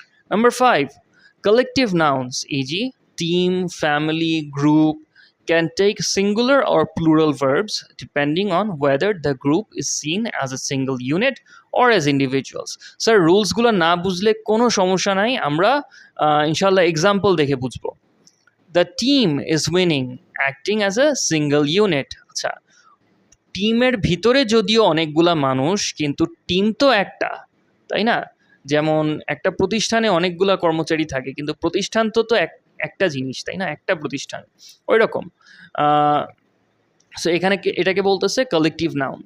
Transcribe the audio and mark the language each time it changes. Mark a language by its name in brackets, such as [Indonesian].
[English] Number 5, collective nouns, e.g. team, family, group, can take singular or plural verbs depending on whether the group is seen as a single unit or as individuals. [Bangla] Sir, রুলসগুলো না বুঝলে কোনো সমস্যা নাই, আমরা ইনশাল্লাহ example দেখে বুঝবো। [English] The team is winning, acting as a single unit. [Bangla] আচ্ছা, টিমের ভিতরে যদিও অনেকগুলা মানুষ, কিন্তু টিম তো একটা, তাই না? যেমন একটা প্রতিষ্ঠানে অনেকগুলা কর্মচারী থাকে, কিন্তু প্রতিষ্ঠান তো একটা জিনিস, তাই না? একটা প্রতিষ্ঠান, ওই রকম। সো এখানে এটাকে বলতেছে কালেকটিভ নাউন।